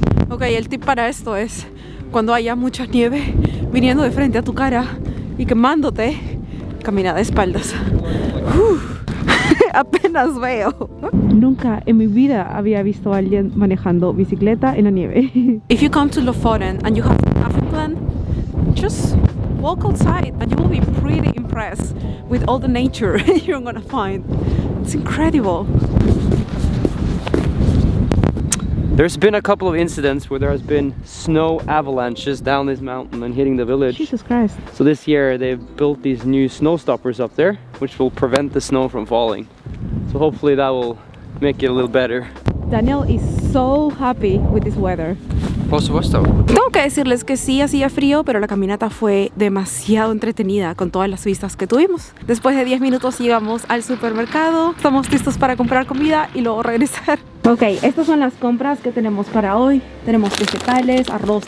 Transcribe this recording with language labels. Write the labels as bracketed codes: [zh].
[es] Ok, el tip para esto es cuando haya mucha nieve viniendo de frente a tu cara y quemándote, camina de espaldas. Apenas veo. Nunca en mi vida había visto a alguien manejando bicicleta en la nieve. [en] If you come to Lofoten and you have nothing planned, just walk outside and you will be pretty impressed with all the nature you're gonna find. It's incredible. There's been a couple of incidents where there has been snow avalanches down this mountain and hitting the village. Jesus Christ. So this year they've built these new snow stoppers up there, which will prevent the snow from falling. So hopefully that will make it a little better. Daniel is so happy with this weather. [es] Por supuesto. Tengo que decirles que sí hacía frío, pero la caminata fue demasiado entretenida con todas las vistas que tuvimos. Después de 10 minutos llegamos al supermercado, estamos listos para comprar comida y luego regresar. Ok, estas son las compras que tenemos para hoy. Tenemos vegetales, arroz.